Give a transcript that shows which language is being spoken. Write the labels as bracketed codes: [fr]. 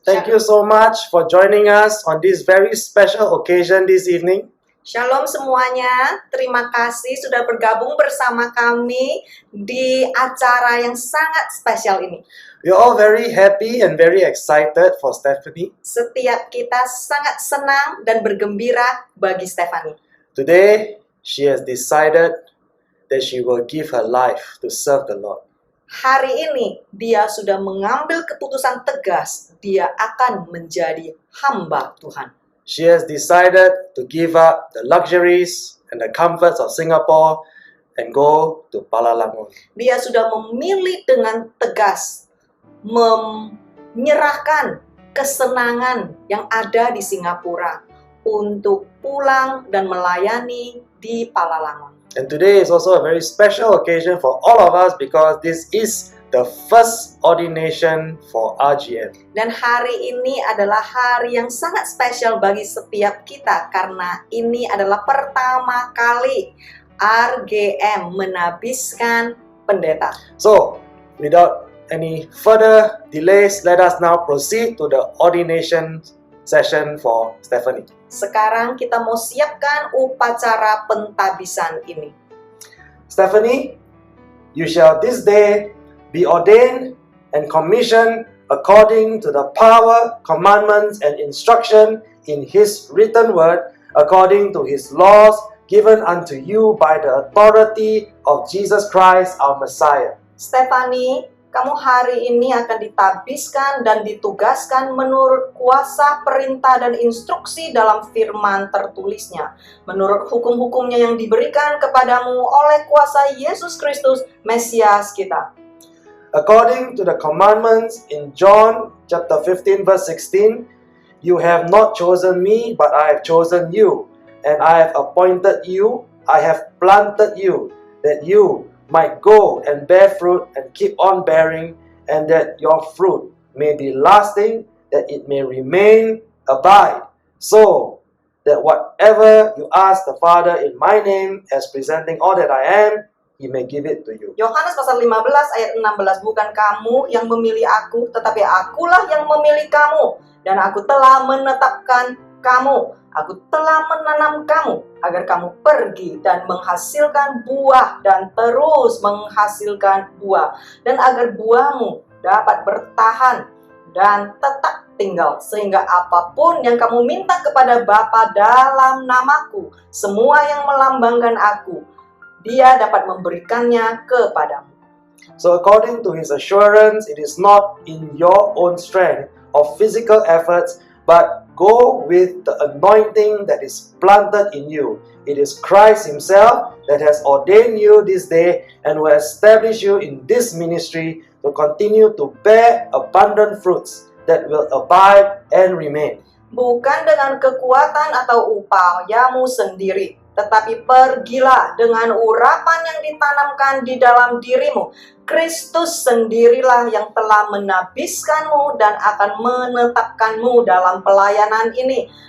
[en] Thank you so much for joining us on this very special occasion this evening. [id] Shalom semuanya, terima kasih sudah bergabung bersama kami di acara yang sangat spesial ini. [en] We're all very happy and very excited for Stephanie. [id] Setiap kita sangat senang dan bergembira bagi Stephanie. [en] Today, she has decided that she will give her life to serve the Lord. [id] Hari ini dia sudah mengambil keputusan tegas, dia akan menjadi hamba Tuhan. [en] She has decided to give up the luxuries and the comforts of Singapore and go to Palalangon. [id] Dia sudah memilih dengan tegas menyerahkan kesenangan yang ada di Singapura untuk pulang dan melayani di Palalangon. [en] And today is also a very special occasion for all of us because this is the first ordination for RGM. [id] Dan hari ini adalah hari yang sangat spesial bagi setiap kita karena ini adalah pertama kali RGM menabiskan pendeta. [en] So, without any further delays, let us now proceed to the ordination session for Stephanie. [id] Sekarang kita mau siapkan upacara pentabisan ini. [en] Stephanie, you shall this day be ordained and commissioned according to the power, commandments, and instruction in His written word, according to His laws given unto you by the authority of Jesus Christ our Messiah. [id] Stephanie, kamu hari ini akan ditabiskan dan ditugaskan menurut kuasa perintah dan instruksi dalam firman tertulisnya, menurut hukum-hukumnya yang diberikan kepadamu oleh kuasa Yesus Kristus, Mesias kita. [en] According to the commandments in John chapter 15 verse 16, you have not chosen me, but I have chosen you, and I have appointed you, I have planted you, that you might go and bear fruit and keep on bearing, and that your fruit may be lasting, that it may remain, abide, so that whatever you ask the Father in my name, as presenting all that I am, He may give it to you. [id] Yohanes pasal 15 ayat 16, bukan kamu yang memilih aku, tetapi akulah yang memilih kamu, dan aku telah menetapkan kamu. Aku telah menanam kamu agar kamu pergi dan menghasilkan buah dan terus menghasilkan buah, dan agar buahmu dapat bertahan dan tetap tinggal, sehingga apapun yang kamu minta kepada Bapa dalam namaku, semua yang melambangkan aku, Dia dapat memberikannya kepadamu. [en] So according to His assurance, it is not in your own strength or physical efforts, but go with the anointing that is planted in you. It is Christ Himself that has ordained you this day and will establish you in this ministry to continue to bear abundant fruits that will abide and remain. [id] Bukan dengan kekuatan atau upayamu sendiri, tetapi pergilah dengan urapan yang ditanamkan di dalam dirimu. Kristus sendirilah yang telah menabiskanmu dan akan menetapkanmu dalam pelayanan ini.